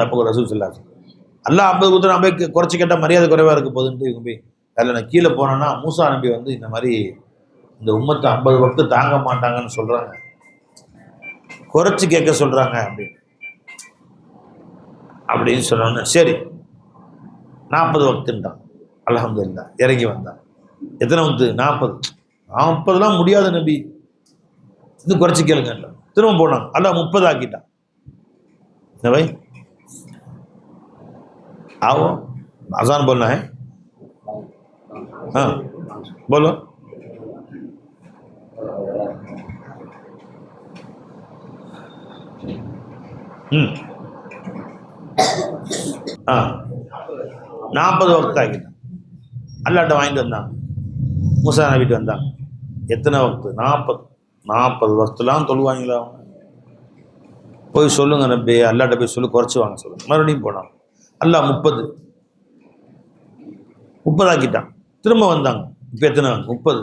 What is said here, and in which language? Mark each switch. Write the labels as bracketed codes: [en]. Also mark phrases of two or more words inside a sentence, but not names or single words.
[ta] அப்போ ரசூல் [ar] صلى الله عليه وسلم [ta] அல்லாஹ் 50 கொடுத்து நான் போய் குறைச்சி கேட்டால் மரியாதை குறைவாக இருக்க போகுதுன்ட்டு இவங்க போய் அதில் நான் கீழே போனேன்னா மூசா நபி வந்து இந்த மாதிரி இந்த உம்மத்தை 50 வக்து தாங்க மாட்டாங்கன்னு சொல்றாங்க, குறைச்சி கேட்க சொல்றாங்க அப்படின்னு சொன்னோன்னு சரி 40 வக்துன்ட்டான். அல்ஹம்துலில்லாஹ் இறங்கி வந்தான். எத்தனை வக்து? 40. முடியாது நபி, இன்னும் குறைச்சி கேளுங்க. திரும்ப போனாங்க. அல்லாஹ் 30 ஆக்கிட்டான். என்ன [hi] भाई आओ अजान बोलना है? हाँ बोलो. [ta] हाँ 40 வக்து ஆக்கிட்டான். அல்லாட்ட வாங்கிட்டு வந்தாங்க. மூசா நபிட்டு வந்தாங்க. எத்தனை வக்து? 40 வக்துலாம் தொழுவாங்களா அவங்க? போய் சொல்லுங்க நம்பி, அல்லாட்ட போய் சொல்லி குறைச்சி வாங்க சொல்லுங்க. மறுபடியும் போனான். அல்லாஹ் 30 ஆக்கிட்டான். திரும்ப வந்தாங்க. இப்போ எத்தனை? 30.